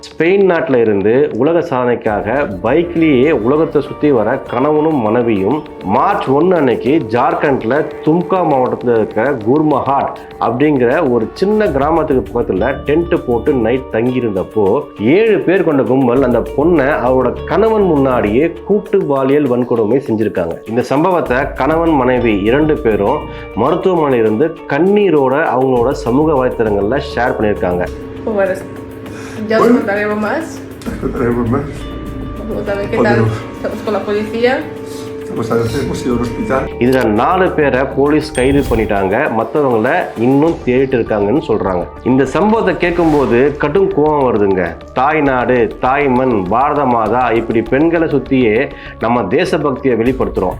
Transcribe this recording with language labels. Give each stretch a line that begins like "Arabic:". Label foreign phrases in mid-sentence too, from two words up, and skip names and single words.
Tamil: ஸ்பெயின் நாட்டில் இருந்து உலக சாதனைக்காக பைக்லேயே உலகத்தை சுற்றி வர கணவனும் மனைவியும் மார்ச் 1 அன்னைக்கு ஜார்க்கண்டில் தும்கா மாவட்டத்தில் இருக்க குர்மஹாட் அப்படிங்கிற ஒரு சின்ன கிராமத்துக்கு பக்கத்தில் டென்ட்டு போட்டு நைட் தங்கியிருந்தப்போ 7 பேர் கொண்ட கும்பல் அந்த பொண்ணை அவரோட கணவன் முன்னாடியே கூட்டு பாலியல் வன்கொடுமை செஞ்சுருக்காங்க. இந்த சம்பவத்தை கணவன் மனைவி 2 பேரும் மருத்துவமனையிலிருந்து கண்ணீரோட அவங்களோட சமூக வலைத்தளங்களில் ஷேர் பண்ணியிருக்காங்க.
Spanish: Bueno, ya os contaremos más. Vamos a ver qué tal. Estamos con la policía.
Tamil: இதுல 4 பேரை போலீஸ் கைது பண்ணிட்டாங்க. மற்றவங்கள இன்னும் தேடிட்டு இருக்காங்கன்னு சொல்றாங்க. இந்த சம்பவத்தை கேட்கும்போது கடும் கோபம் வருதுங்க. தாய் நாடு, தாய் மண், பாரத மாதா இப்படி பெண்களை சுத்தியே நம்ம தேசபக்தியை வெளிப்படுத்துறோம்.